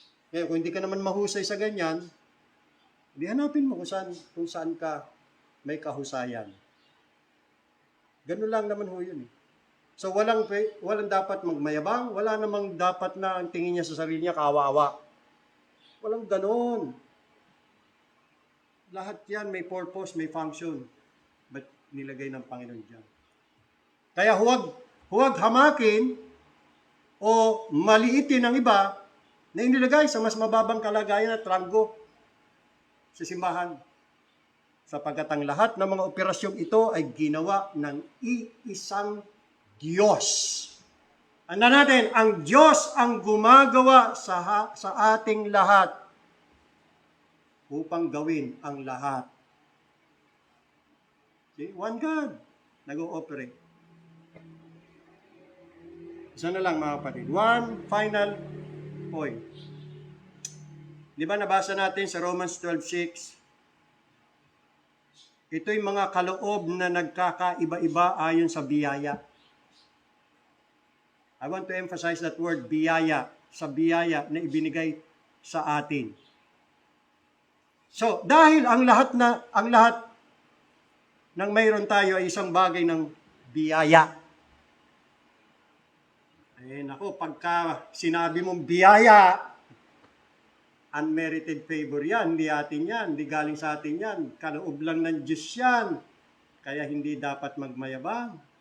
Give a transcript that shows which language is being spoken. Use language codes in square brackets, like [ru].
[tl] Kaya kung hindi ka naman mahusay sa ganyan, hindi hanapin mo kung saan ka may kahusayan. Ganun lang naman ho yun. So walang dapat magmayabang, wala namang dapat na ang tingin niya sa sarili niya kawawa. Walang ganon. Lahat yan may purpose, may function. But nilagay ng Panginoon dyan. Kaya huwag hamakin o maliitin ang iba na inilagay sa mas mababang kalagayan at ranggo sa simbahan. Sapagkat ang lahat ng mga operasyong ito ay ginawa ng iisang Diyos. Anda natin, ang Diyos ang gumagawa sa ating lahat upang gawin ang lahat. [en] See? One God nag-ooperate. [tl] Isa na lang mga kapatid. [en] One final point. [tl] Di ba nabasa natin sa Romans 12:6? Ito'y mga kaloob na nagkakaiba-iba ayon sa biyaya. [en] I want to emphasize that word, biyaya. [tl] Sa biyaya na ibinigay sa atin. So, dahil ang lahat ng mayroon tayo ay isang bagay ng biyaya. Naku, pagka sinabi mong biyaya, [en] unmerited favor [tl] yan, hindi atin yan, hindi galing sa atin yan, kaloob lang ng Diyos yan, kaya hindi dapat magmayabang.